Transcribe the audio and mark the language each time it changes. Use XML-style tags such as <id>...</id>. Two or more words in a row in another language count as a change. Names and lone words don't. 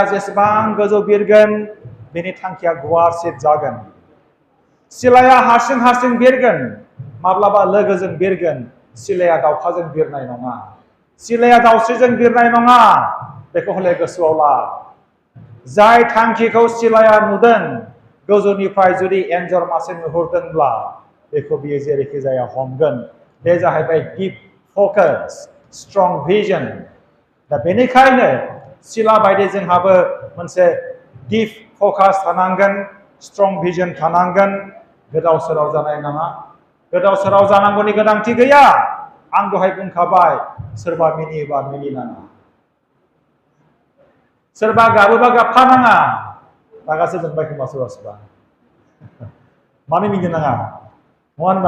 <brx>जेसेबां गोजौ बिरगोन बेनि थांखिया गुवारसिन जागोन सिलाया हारसिं बिरगोन माब्लाबा लोगोजों बिरगोन सिलाया दाउखाजों बिरनाय नङा सिलाया दाउस्रिजों बिरनाय नङा बेखौ हले गोसोआव ला जाय थांखिखौ सिलाया नुदों गोजौनिफ्राय जुदि एन्जर मासे नुहुरदोंब्ला बेखौ बियो जेरैखि जाया हमगोन बे जाहैबाय</brx> <en>deep focus, strong vision.</en> <brx>दा बेनिखायनो सिला बायदि जोंहाबो मोनसे</brx> <en>deep focus</en> <brx>थानांगोन,</brx> <en>strong vision</en> <brx>थानांगोन, गोदाव सोराव जानाय नङा। गोदाव सोराव जानांगौनि गोनांथि गैया। आं दहाय बुंखाबाय सोरबा मिनियोबा मिनिनाङा। सोरबा गाबोबा गाबफानाङा। रागासो जोंबाय खोमा सोरबा सोरबा। मानो मिनिनो नाङा? नङा होनबा?</brx>